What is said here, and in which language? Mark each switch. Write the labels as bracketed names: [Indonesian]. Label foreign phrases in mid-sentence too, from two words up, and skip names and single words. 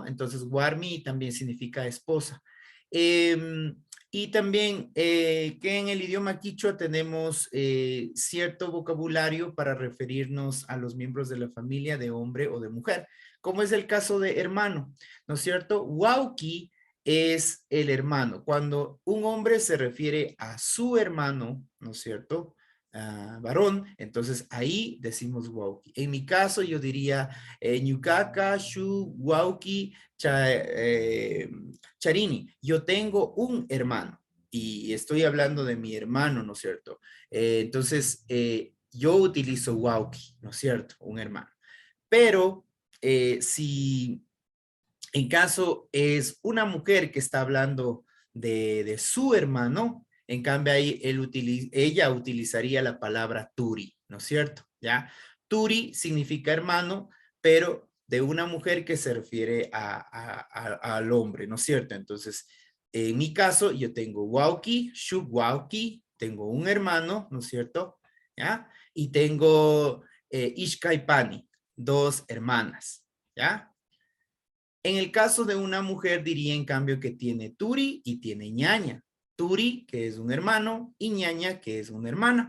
[Spanish] Entonces, warmi también significa esposa. Y también que en el idioma quichua tenemos cierto vocabulario para referirnos a los miembros de la familia de hombre o de mujer, como es el caso de hermano, ¿no es cierto? Wauki es el hermano. Cuando un hombre se refiere a su hermano, ¿no es cierto? Varón, entonces ahí decimos wauki. En mi caso yo diría [Quechua] ñukaka, shu, wauki, charini. [Spanish] Yo tengo un hermano y estoy hablando de mi hermano, ¿no es cierto? Entonces yo utilizo wauki, ¿no es cierto? Un hermano. Pero si en caso es una mujer que está hablando de su hermano, en cambio ahí ella utilizaría la palabra turi, ¿no es cierto? ¿Ya? Turi significa hermano, pero de una mujer que se refiere al hombre, ¿no es cierto? Entonces, en mi caso, yo tengo wauki, [Quechua] shub wauki, [Spanish] tengo un hermano, ¿no es cierto? ¿Ya? Y tengo ishkaipani, dos hermanas, ¿ya? En el caso de una mujer diría en cambio que tiene turi y tiene ñaña. Turi, que es un hermano, y ñaña, que es una hermana.